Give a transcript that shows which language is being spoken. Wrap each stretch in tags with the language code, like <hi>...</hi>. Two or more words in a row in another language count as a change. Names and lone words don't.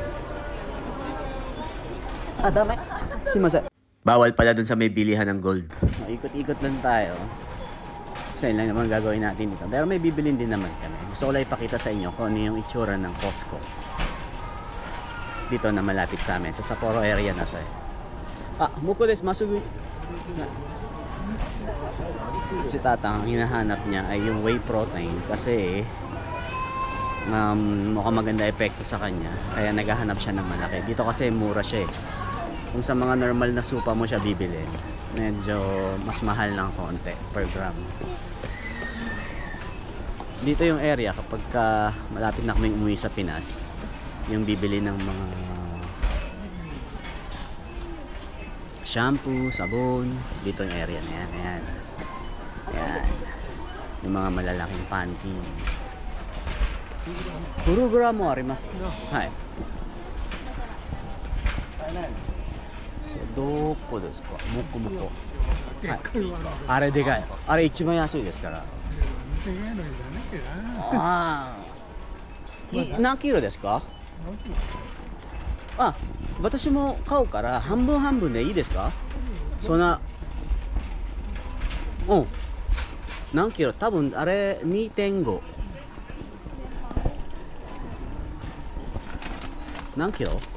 <tl>Dami. Bawal pala dun sa may bilihan ng gold. Ikot-ikot lang tayo. Kasi lang naman gagawin natin dito. Pero may bibilin din naman kami. Gusto ko lang ipakita sa inyo kung ano yung itsura ng Costco. Dito na malapit sa amin. Sa Sapporo area na to eh.</tl> <ja>向こうです、まっすぐ.</ja> <tl>Si Tatang, ang hinahanap niya ay yung whey protein kasi mukhang maganda epekto sa kanya. Kaya naghahanap siya ng malaki. Dito kasi mura siya eh. Kung sa mga normal na supa mo siya bibili, medyo mas mahal ng konti per gram. Dito yung area kapag malapit na kaming umuwi sa Pinas, yung bibili ng mga shampoo, sabon, dito yung area na yan. Ayan. Yung mga malalaking panty. Puro gramo</tl> <ja>あります。はい. So、どこですか？向こう. あれでかい. あれ一番安いですから。何キロですか? 私も買うから半分半分でいいですか？そんな何キロ？多分あれ 2.5 何キロ？</ja>